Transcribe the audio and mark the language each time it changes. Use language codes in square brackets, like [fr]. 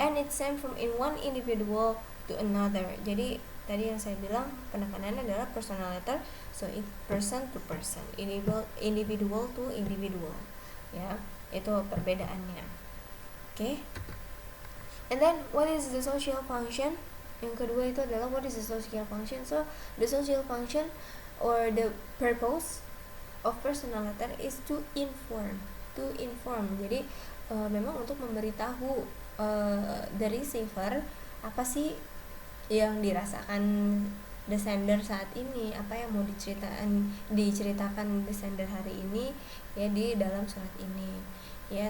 [en] And it's sent from in one individual to another. [id] Jadi tadi yang saya bilang penekanannya adalah [en] personal letter, so it's person to person, individual to individual, [id] ya, itu perbedaannya. [en] Okay. And then what is the social function? [id] Yang kedua itu adalah [en] what is the social function. So the social function or the purpose of personal letter is to inform. [id] Jadi memang untuk memberitahu the receiver apa sih yang dirasakan the sender saat ini, apa yang mau diceritakan the sender hari ini, ya, di dalam surat ini, ya.